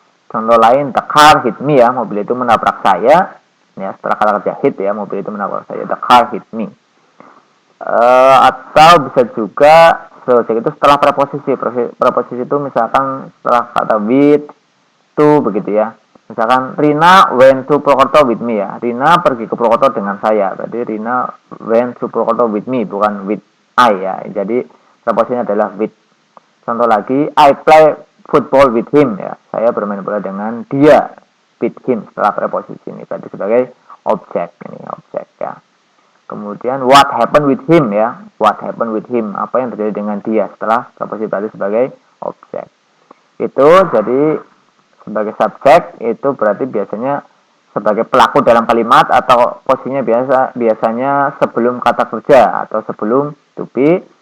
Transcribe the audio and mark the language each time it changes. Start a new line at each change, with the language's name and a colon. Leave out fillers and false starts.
Indonesian: Contoh lain
English: the car hit me
Indonesian: ya, mobil itu menabrak saya ya, setelah kata kerja hit ya, mobil itu menabrak saya, the car hit me. Atau bisa juga subjek itu setelah preposisi. Preposisi itu misalkan setelah kata with, to begitu ya.
English: Misalkan Rina went to Purwokerto with me ya.
Indonesian: Rina pergi ke Purwokerto dengan saya.
English: Berarti Rina went to Purwokerto with me,
Indonesian: bukan
English: with I ya.
Indonesian: Jadi preposisinya adalah with. Contoh lagi,
English: I play football with him ya.
Indonesian: Saya bermain bola dengan dia,
English: with him
Indonesian: setelah preposisi ini. Berarti sebagai objek ini, objek ya.
English: Kemudian what happened with him ya. What happened with him?
Indonesian: Apa yang terjadi dengan dia setelah preposisi berarti sebagai objek. Itu jadi sebagai subjek itu berarti biasanya sebagai pelaku dalam kalimat atau posisinya biasanya sebelum kata kerja atau sebelum to be.